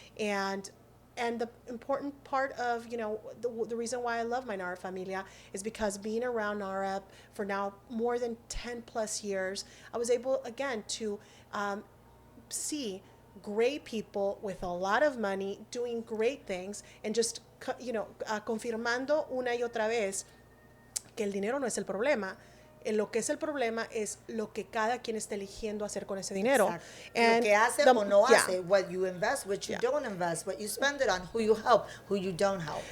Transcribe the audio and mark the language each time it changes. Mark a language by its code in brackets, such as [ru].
[en] And the important part of, the reason why I love my NAHREP familia is because being around NAHREP for now more than 10 plus years, I was able, again, to see great people with a lot of money doing great things, and just, [es] confirmando una y otra vez que el dinero no es el problema. Lo que es el problema es lo que cada quien está eligiendo hacer con ese dinero. [en] And [es] lo que hace o no hace, [en] what you invest, what you don't invest, what you spend it on, who you help, who you don't help.